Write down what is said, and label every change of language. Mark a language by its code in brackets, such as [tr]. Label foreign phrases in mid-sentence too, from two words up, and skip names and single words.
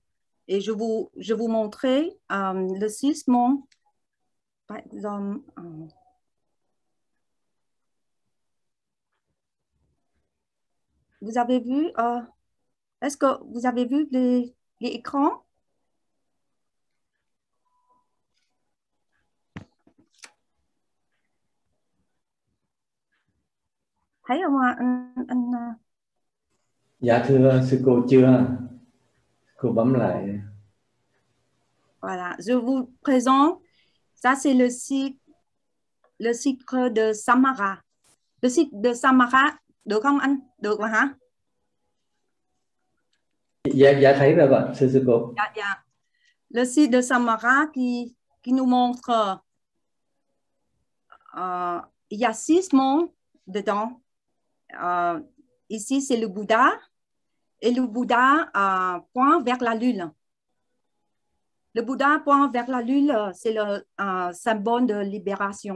[fr] Et je vous montrer le 6 mondes. Par exemple, vous avez vu, est-ce que vous avez vu les écrans? [vi] Thấy không ạ? Dạ thưa sư cô chưa. Cô bấm lại. [fr] Voilà, je vous présente. Ça, c'est le cycle de Samara. Le cycle de Samara, [vi] được không anh? Được mà hả? Dạ thấy rồi ạ, sư cô. Dạ. [fr] Le cycle de Samara qui nous montre il y a 6 mondes dedans. Ici, c'est le Bouddha. Et le Bouddha pointe vers la lune. Le Bouddha pointe vers la lune, c'est le symbole de libération.